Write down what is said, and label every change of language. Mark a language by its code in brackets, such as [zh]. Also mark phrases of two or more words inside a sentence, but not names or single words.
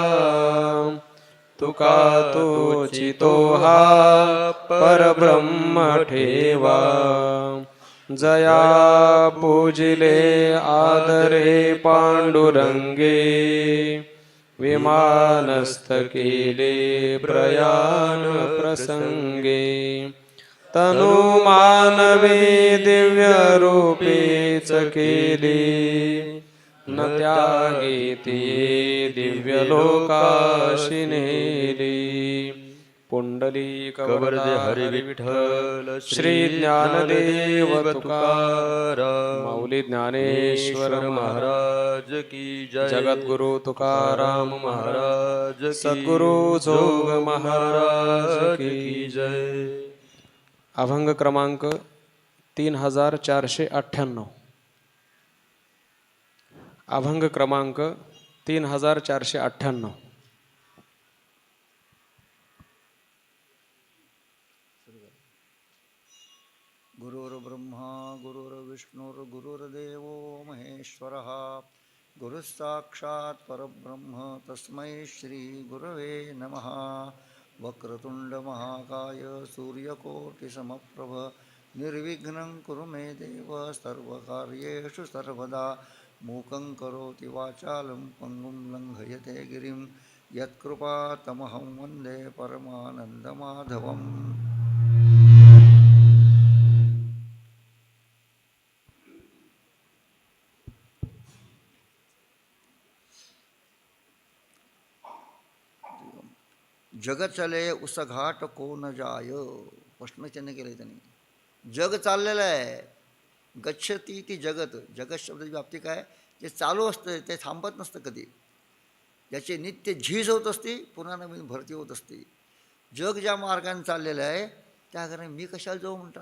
[mr] तुका तोचितो हा परब्रह्म ठेवा। जया पूजिले आदरे पांडुरंगे। विमानस्थ केले प्रयाण प्रसंगे। तनु मानवे दिव्य रूपेच केली। न त्यागे ते दिव्य लोकाशी नेली। पुंडलीकवरदा हरी हरी विठ्ठल श्री ज्ञानदेव तुकाराम तुकाराम माऊली ज्ञानेश्वर महाराज [hi] महाराज की जय [mr] जगद्गुरु तुकाराम [hi] महाराज की सद्गुरु जोग महाराज की जय. [mr] अभंग क्रमांक 3498. अभंग क्रमांक 3498. [sa] गुरुर्ब्रह्मा गुरुर्विष्णुर्गुरुर्देवो महेश्वरः गुरुः साक्षात् परब्रह्म तस्मै श्रीगुरवे नमः. वक्रतुण्डमहाकाय सूर्यकोटिसमप्रभ निर्विघ्नं कुरु मे देव सर्वकार्येषु सर्वदा. मूकं करोति वाचालं पङ्गुं लङ्घयते गिरिं यत्कृपातमहं वन्दे परमानन्दमाधवम्. [hi] जग चले उस घाट को न जाय. [mr] प्रश्नचिन्ह केले त्यांनी. जग चाललेलं आहे. [sa] गच्छती ती जगत. [mr] जगत शब्दाची व्याप्ती काय? जे चालू असतं ते थांबत नसतं कधी. ज्याची नित्य झीज होत असते पुन्हा नवीन भरती होत असते. जग ज्या मार्गाने चाललेलं आहे त्या कारण मी कशाला जाऊ म्हणतात.